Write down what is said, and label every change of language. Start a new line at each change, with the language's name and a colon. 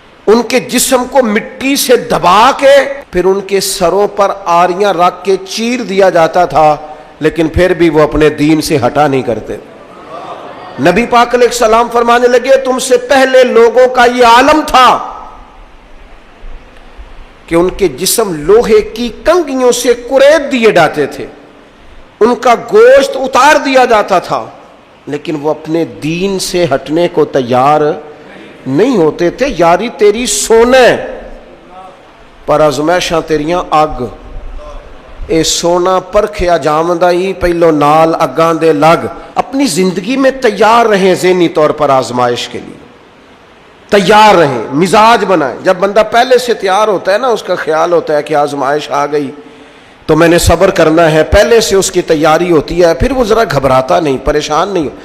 Urdu: ان کے جسم کو مٹی سے دبا کے پھر ان کے سروں پر آریاں رکھ کے چیر دیا جاتا تھا، لیکن پھر بھی وہ اپنے دین سے ہٹا نہیں کرتے۔ نبی پاک علیہ السلام فرمانے لگے تم سے پہلے لوگوں کا یہ عالم تھا کہ ان کے جسم لوہے کی کنگھیوں سے کریت دیے جاتے تھے، ان کا گوشت اتار دیا جاتا تھا، لیکن وہ اپنے دین سے ہٹنے کو تیار نہیں ہوتے تھے.
Punjabi: یاری تیری سونے پر آزمائشاں تیریاں اگ، اے سونا پرکھیا جامدہ ہی پہلو نال اگاں دے لگ.
Urdu: اپنی زندگی میں تیار رہیں، ذہنی طور پر آزمائش کے لیے تیار رہیں، مزاج بنائیں. جب بندہ پہلے سے تیار ہوتا ہے نا، اس کا خیال ہوتا ہے کہ آزمائش آ گئی تو میں نے صبر کرنا ہے، پہلے سے اس کی تیاری ہوتی ہے، پھر وہ ذرا گھبراتا نہیں، پریشان نہیں.